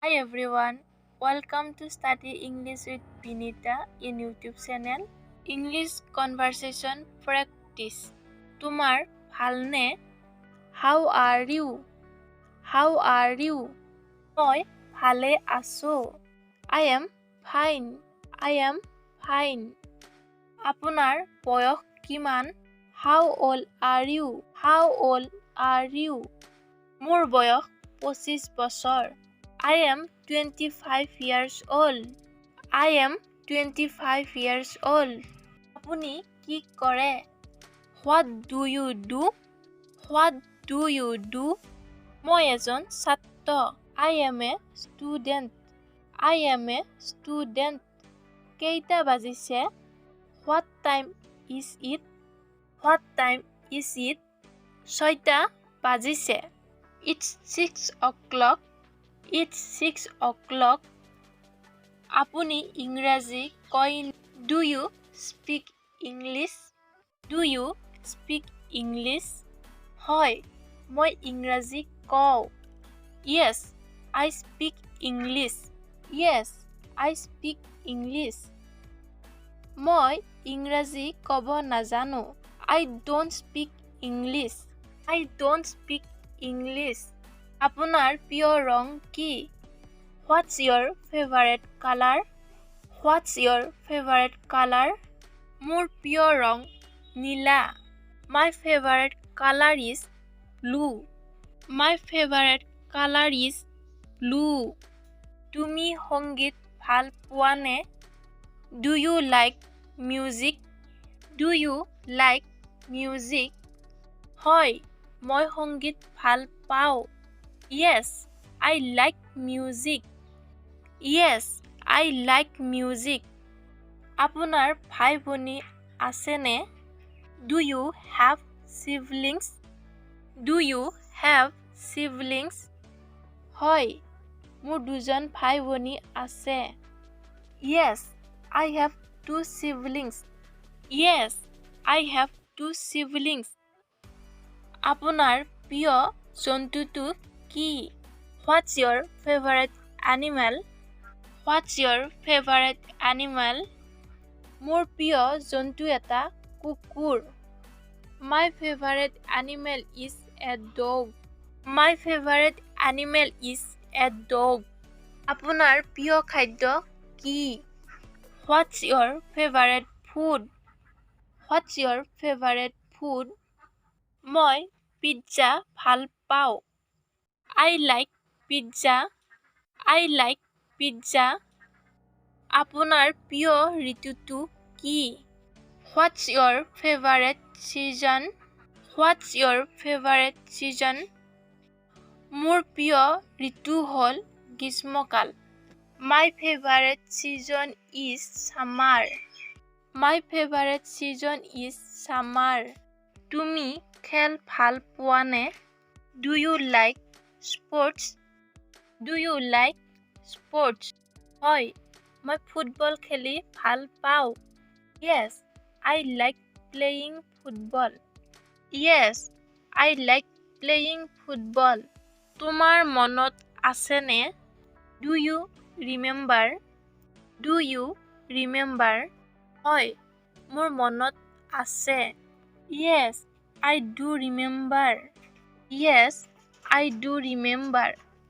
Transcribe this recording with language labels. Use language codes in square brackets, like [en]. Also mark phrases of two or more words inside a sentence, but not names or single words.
[en] Hi everyone, welcome to Study English with Vinita in YouTube channel. English conversation practice. [as] তোমাৰ ভালনে? [en] How are you? How are you? [as] মই ভালে আছো. [en] I am fine. I am fine. [as] আপোনাৰ বয়স কিমান? [en] How old are you? How old are you? [as] মোৰ বয়স 25 বছৰ. [en] I am 25 years old. I am 25 years old. [as] আপুনি কি কৰে? [en] What do you do? What do you do? [as] মই এজন ছাত্ৰ. [en] I am a student. I am a student. [as] কেইটা বাজিছে? [en] What time is it? What time is it? [as] 6টা বাজিছে. [en] It's 6 o'clock. It's 6 o'clock. [as] আপুনি ইংৰাজী কয়? [en] Do you speak English? Do you speak English? [as] হয়, মই ইংৰাজী কওঁ. [en] Yes, I speak English. Yes, I speak English. [as] মই ইংৰাজী ক'ব নাজানো. [en] I don't speak English. I don't speak English. [as] আপোনাৰ প্ৰিয় ৰং কি? [en] What's your favorite color? What's your favorite color? [as] মোৰ প্ৰিয় ৰং নীলা. [en] My favorite color is blue. My favorite color is blue. [as] তুমি সংগীত ভাল পোৱানে? [en] Do you like music? Do you like music? [as] হয়, মই সংগীত ভাল পাওঁ. [en] Yes, I like music. Yes, I like music. [as] আপোনাৰ ভাই-ভনী আছেনে? [en] Do you have siblings? Do you have siblings? [as] হয়, মোৰ দুজন ভাই-ভনী আছে. [en] Yes, I have 2 siblings. Yes, I have 2 siblings. [as] আপোনাৰ প্ৰিয় জন্তুটো কি? [en] What's your favorite animal? What's your favorite animal? [as] মোৰ প্ৰিয় জন্তু এটা কুকুৰ. [en] My favorite animal is a dog. My favorite animal is a dog. [as] আপোনাৰ প্ৰিয় খাদ্য কি? [en] What's your favorite food? What's your favorite food? [as] মই পিজ্জা ভাল পাওঁ. [en] I like pizza. I like pizza. [as] আপোনাৰ প্ৰিয় ঋতুটো কি? [en] What's your favorite season? What's your favorite season? [as] মোৰ প্ৰিয় ঋতু হ'ল গ্ৰীষ্মকাল. [en] My favorite season is summer. My favorite season is summer. [as] তুমি খেল ভাল পোৱানে? [en] Do you like sports? Do you like sports? [as] হয়, মই ফুটবল খেলি ভাল পাওঁ. [en] Yes, I like playing football. Yes, I like playing football. [as] তোমাৰ মনত আছেনে? [en] Do you remember? Do you remember? [as] হয়, মোৰ মনত আছে. [en] Yes, I do remember. Yes, I do remember.